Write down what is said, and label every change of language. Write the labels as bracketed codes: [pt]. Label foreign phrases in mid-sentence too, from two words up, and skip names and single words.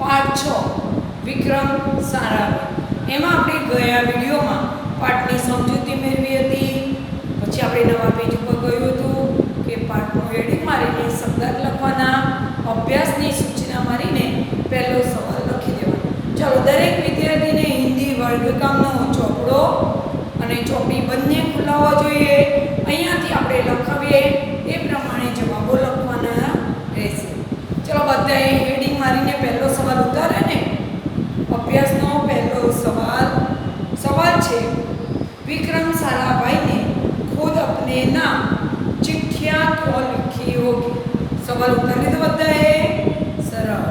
[gu] પાઠ 6 વિક્રમ સારાભાઈ એમાં આપણે ગયા વિડિયોમાં પાઠની સમજૂતી મેળવી હતી। પછી આપણે નવા પેજ પર ગયું હતું કે પાઠનું હેડિંગ મારીને શબ્દાર્થ લખવાના, અભ્યાસની સૂચના મારીને પહેલો સવાલ લખી દેવાનો। ચલો દરેક વિદ્યાર્થીને હિંદી વર્ગકામનો ચોપડો અને ચોપડી બંને ખુલાવવા જોઈએ। અહીંયાથી આપણે લખાવીએ એ પ્રમાણે જવાબો લખવાના રહેશે। ચલો બધાએ હેડિંગ મારીને પહેલો સવાલ ઉતારે ને। અભ્યાસનો પહેલો સવાલ છે [hi] विक्रम साराभाई ने खुद अपने नाम चिट्ठियां क्यों लिखी होगी। [gu] સવાલ ઉતાર લીધો બધાએ, સરસ।